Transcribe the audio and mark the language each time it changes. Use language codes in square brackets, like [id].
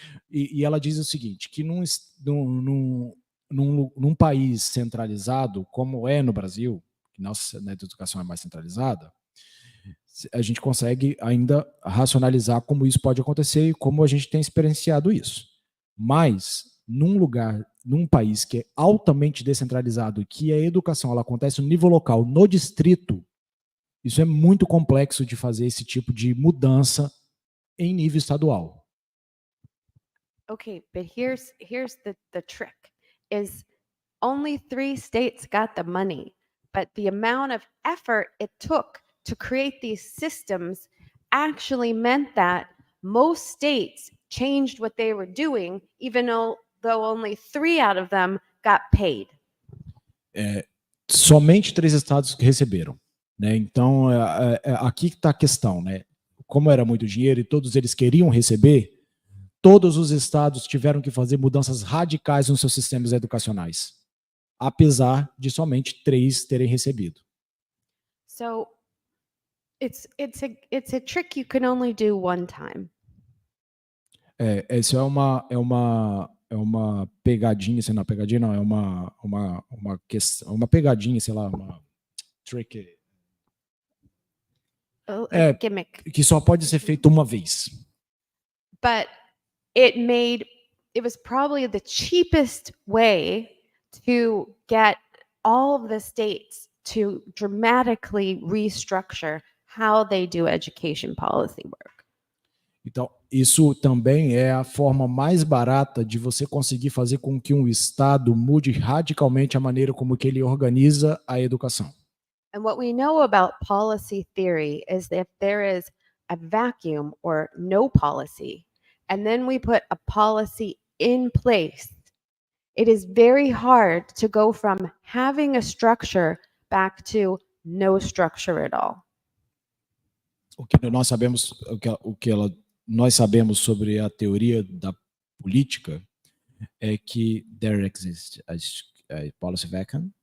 [pt] E ela diz o seguinte, que num país centralizado, como é no Brasil, que nossa educação é mais centralizada, a gente consegue ainda racionalizar como isso pode acontecer e como a gente tem experienciado isso. Mas, num país que é altamente descentralizado, que a educação ela acontece no nível local, no distrito, isso é muito complexo de fazer esse tipo de mudança em nível estadual. [en] Okay, but here's the trick, is only 3 states got the money, but the amount of effort it took to create these systems actually meant that most states changed what they were doing, even though only 3 out of them got paid. [pt] Somente 3 estados que receberam, né? Então, aqui que está a questão, né? Como era muito dinheiro e todos eles queriam receber, todos os estados tiveram que fazer mudanças radicais nos seus sistemas educacionais, apesar de somente 3 terem recebido. [en] So it's a trick you can only do one time. [pt] Isso é uma pegadinha, sei lá, pegadinha não, é uma questão, uma pegadinha, sei lá, uma trick, [en] A gimmick. [pt] que só pode ser feito uma vez. [en] But it was probably the cheapest way to get all of the states to dramatically restructure how they do education policy work. [pt] Então, isso também é a forma mais barata de você conseguir fazer com que um estado mude radicalmente a maneira como que ele organiza a educação. [en] And what we know about policy theory is that if there is a vacuum or no policy, and then we put a policy in place, it is very hard to go from having a structure back to no structure at all. [pt] O que nós sabemos, nós sabemos sobre a teoria da política é que [en] there exists a policy vacuum,